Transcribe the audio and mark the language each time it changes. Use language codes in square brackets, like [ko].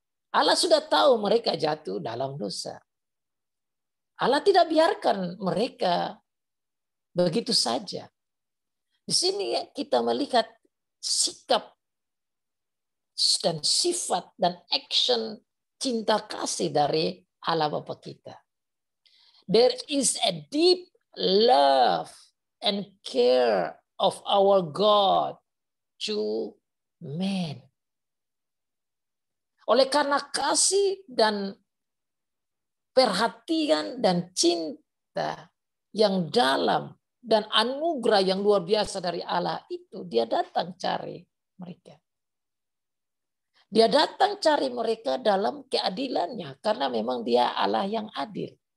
[id] Allah sudah tahu mereka jatuh dalam dosa. Allah tidak biarkan mereka begitu saja. Di sini kita melihat sikap dan sifat dan action cinta kasih dari Allah Bapa kita. [en] There is a deep love and care of our God to man. [id] Oleh karena kasih dan perhatian dan cinta yang dalam dan anugerah yang luar biasa dari Allah itu, dia datang cari mereka. Dia datang cari mereka dalam keadilannya karena memang dia Allah yang adil.